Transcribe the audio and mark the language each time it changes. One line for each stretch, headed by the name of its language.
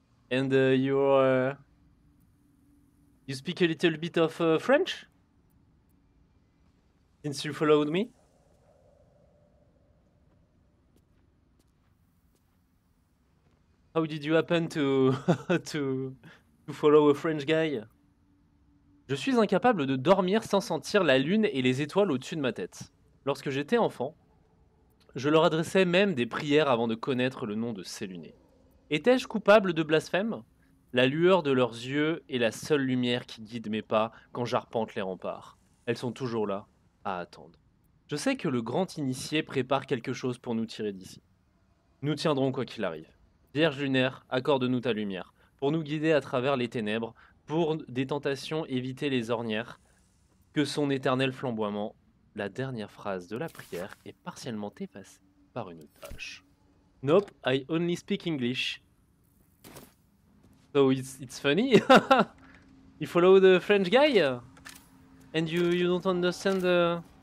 English: And you speak a little bit of French? Since you followed me? How did you happen to to follow a French guy?
French: Je suis incapable de dormir sans sentir la lune et les étoiles au-dessus de ma tête. Lorsque j'étais enfant, je leur adressais même des prières avant de connaître le nom de ces lunés. Étais-je coupable de blasphème? La lueur de leurs yeux est la seule lumière qui guide mes pas quand j'arpente les remparts. Elles sont toujours là, à attendre. Je sais que le grand initié prépare quelque chose pour nous tirer d'ici. Nous tiendrons quoi qu'il arrive. Vierge lunaire, accorde-nous ta lumière, pour nous guider à travers les ténèbres, pour des tentations éviter les ornières, que son éternel flamboiement. La dernière phrase de la prière est partiellement effacée par une tâche.
English: Nope, I only speak English. So it's funny. You follow the French guy, and you don't understand the.